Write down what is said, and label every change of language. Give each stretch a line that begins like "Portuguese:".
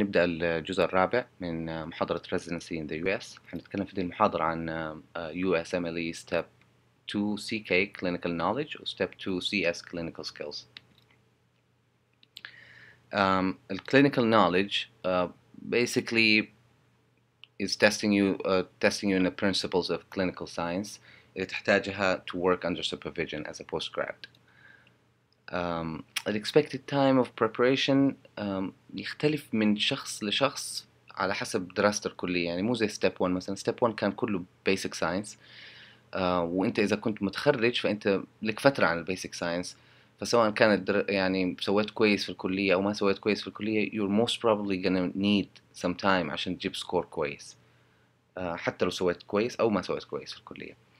Arabic: نبدأ الجزء الرابع من محاضرة Residency in the US. هنتكلم في دي المحاضرة عن USMLE Step 2 CK Clinical Knowledge و Step 2 CS Clinical Skills.
English: ال Clinical Knowledge basically is testing you in the principles of clinical science
Arabic: اللي تحتاجها
English: to work under supervision as a postgrad.
Arabic: ال
English: expected time of preparation
Arabic: يختلف من شخص لشخص على حسب دراسته الكلية. يعني مو زي step 1 مثلا. step 1 كان كله basic science، وانت اذا كنت متخرج فانت لك فترة عن البيسك ساينس، فسواء كانت يعني سويت كويس في الكلية او ما سويت كويس في الكلية
English: you're most probably gonna need some time
Arabic: عشان تجيب سكور كويس، حتى لو سويت كويس او ما سويت كويس في الكلية.